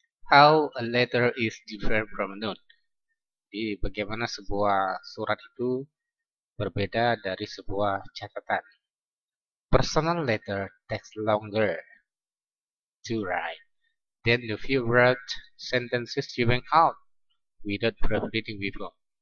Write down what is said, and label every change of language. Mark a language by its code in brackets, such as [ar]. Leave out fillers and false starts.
[en] How a letter is different from a note. [id] Jadi bagaimana sebuah surat itu berbeda dari sebuah catatan. [en] Personal letter takes longer to write than the few word sentences you went out without proofreading before.